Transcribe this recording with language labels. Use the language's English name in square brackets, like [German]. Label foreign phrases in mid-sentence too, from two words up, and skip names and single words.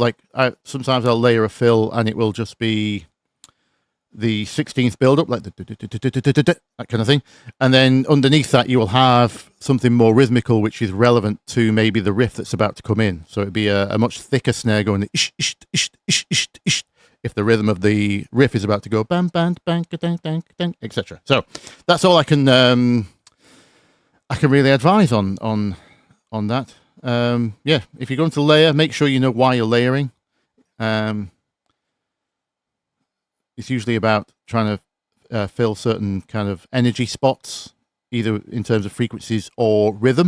[English] Like sometimes I'll layer a fill and it will just be the 16th build up, like that kind of thing, and then underneath that you will have something more rhythmical, which is relevant to maybe the riff that's about to come in. So it'd be a much thicker snare going ish, ish, ish, ish, ish, ish, if the rhythm of the riff is about to go bam, bam, bang, dang, dang, dang, etc. So that's all I can really advise on that. Yeah, if you're going to layer, make sure you know why you're layering. It's usually about trying to fill certain kind of energy spots, either in terms of frequencies or rhythm.